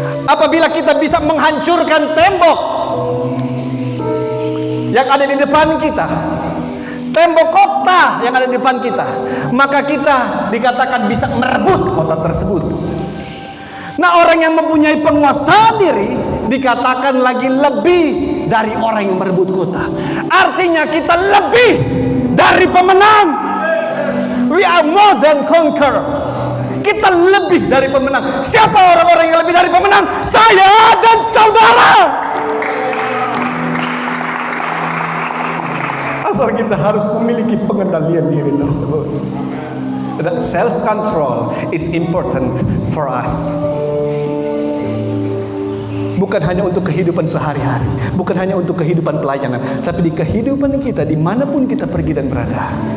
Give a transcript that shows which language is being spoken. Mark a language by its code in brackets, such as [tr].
[id] Apabila kita bisa menghancurkan tembok yang ada di depan kita, tembok kota yang ada di depan kita, maka kita dikatakan bisa merebut kota tersebut. Nah, orang yang mempunyai penguasaan diri dikatakan lagi lebih dari orang yang merebut kota. Artinya kita lebih dari pemenang. [en] We are more than conqueror. [id] Kita lebih dari pemenang. Siapa orang-orang yang lebih dari pemenang? Saya dan saudara. Asal kita harus memiliki pengendalian diri tersebut. [en] That self-control is important for us. [id] Bukan hanya untuk kehidupan sehari-hari, bukan hanya untuk kehidupan pelayanan, tapi di kehidupan kita dimanapun kita pergi dan berada.